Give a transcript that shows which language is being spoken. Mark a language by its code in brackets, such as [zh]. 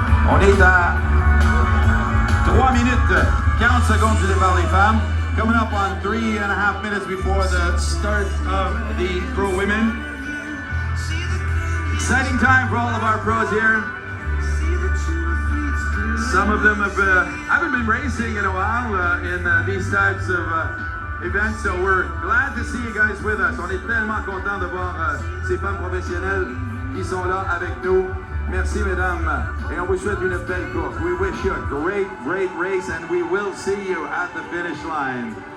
[fr] On est à 3 minutes, 40 secondes du départ des femmes. [en] Coming up on 3.5 minutes before the start of the pro women. Exciting time for all of our pros here. Some of them haven't been racing in a while in these types of events, so we're glad to see you guys with us. [fr] On est tellement contents de voir ces femmes professionnelles qui sont là avec nous. Merci, mesdames, et on vous souhaite une belle course. [en] We wish you a great, great race, and we will see you at the finish line.